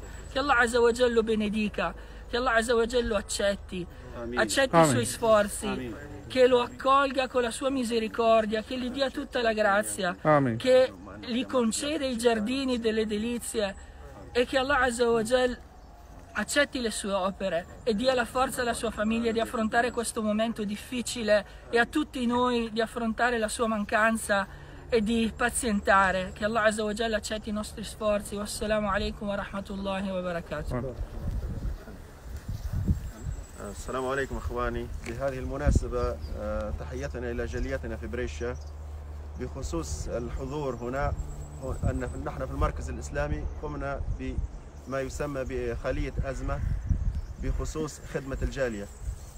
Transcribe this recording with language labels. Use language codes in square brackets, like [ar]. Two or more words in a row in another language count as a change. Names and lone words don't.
[it] Che Allah [ar] عز وجل [it] lo benedica, che Allah [ar] عز وجل [it] lo accetti, accetti i suoi sforzi, che lo accolga con la sua misericordia, che gli dia tutta la grazia, che gli concede i giardini delle delizie, e che Allah [ar] عز وجل [it] accetti le sue opere e dia la forza alla sua famiglia di affrontare questo momento difficile, e a tutti noi di affrontare la sua mancanza e di pazientare. Che Allah [ar] عز وجل [it] accetti i nostri sforzi. [ar] والسلام عليكم ورحمة الله وبركاته. السلام عليكم اخواني. بهذه المناسبة تحياتنا الى جاليتنا في بريشة بخصوص الحضور هنا. ان نحن في المركز الاسلامي قمنا بما يسمى بخلية أزمة بخصوص خدمة الجالية.